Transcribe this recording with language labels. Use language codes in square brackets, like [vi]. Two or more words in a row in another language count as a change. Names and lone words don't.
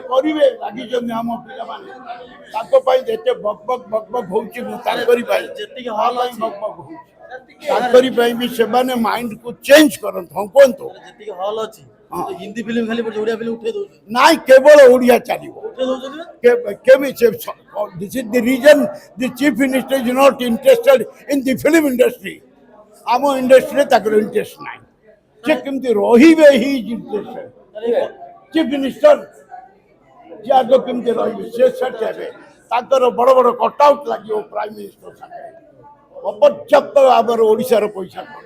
[or] କରିବେ ଲାଗିଛନ୍ତି ଆମ ପିଲାମାନେ, ତାଙ୍କ ପାଇଁ ଯେତେ ବକ୍ ହଉଛି, ମୁଁ ତାଙ୍କରି ପାଇଁ ଯେତିକି ହଲ୍ ଅଛି, ତାଙ୍କରି ପାଇଁ ବି ସେମାନେ ମାଇଣ୍ଡକୁ ଚେଞ୍ଜ କରନ୍ତୁ। ହଁ କୁହନ୍ତୁ। ଯେତିକି ହଲ୍ ଅଛି, ହିନ୍ଦୀ ଫିଲ୍ମ ଖାଲି ପଡୁଛି, ଓଡ଼ିଆ ଫିଲ୍ମ ଉଠେଇ ଦଉଛନ୍ତି। ନାଇଁ, କେବଳ ଓଡ଼ିଆ ଚାଲିବ। ଉଠେଇ ଦଉଛନ୍ତି ନା? [en] This is the reason the chief minister is not interested in the film industry. [or] ଆମ ଇଣ୍ଡଷ୍ଟ୍ରିରେ ତାଙ୍କର ଇଣ୍ଟରେଷ୍ଟ ନାହିଁ। ସେ କେମିତି ରହିବେ, [en] he is interested. chief minister [or] ଯେ ଆଗ କେମିତି ରହିବେ, ସେ ସେଟ୍ ହେବେ। ତାଙ୍କର ବଡ଼ ବଡ଼ କଟଆଉଟ୍ ଲାଗିବ [en] prime minister [or] ସାଙ୍ଗରେ। ଅପର୍ଯ୍ୟାପ୍ତ ଆମର ଓଡ଼ିଶାର ପଇସା ଖର୍ଚ୍ଚ।